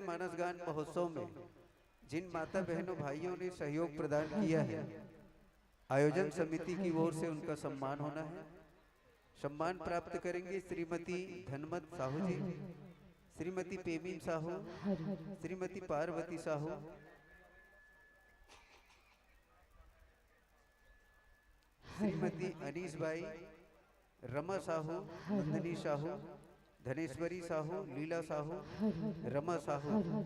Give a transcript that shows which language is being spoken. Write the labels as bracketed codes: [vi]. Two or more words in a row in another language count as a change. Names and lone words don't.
[hi] मानस गान महोत्सव में जिन माता बहनों भाइयों ने सहयोग प्रदान किया है, आयोजन समिति की ओर से उनका सम्मान होना है। सम्मान प्राप्त करेंगे श्रीमती धनमत साहू जी, श्रीमती पेमीन साहू, श्रीमती पार्वती साहू, श्रीमती अनीस बाई, रमा साहू, नंदनी साहू, धनेश्वरी साहू, लीला साहू, रमा साहू।